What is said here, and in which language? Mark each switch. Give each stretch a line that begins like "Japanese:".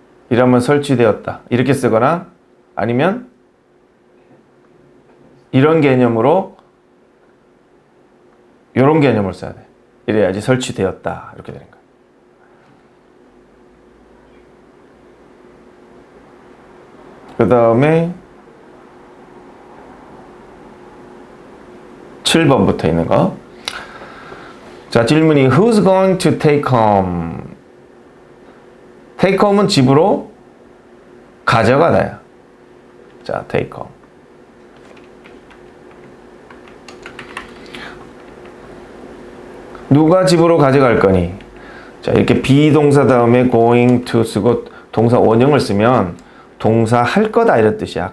Korean: 이러면 설치되었다. 이렇게 쓰거나 아니면 이런 개념으로 이런 개념을 써야 돼. 이래야지 설치되었다. 이렇게 되는 거야. 그 다음에 7번부터 있는 거. 자, 질문이
English: Who's going to take home?
Korean: take home은 집으로 가져가다야.
English: 자, take home.
Korean: 누가 집으로 가져갈 거니? 자, 이렇게 비동사 다음에 going to 쓰고 동사 원형을 쓰면 동사 할 거다 이런 뜻이야.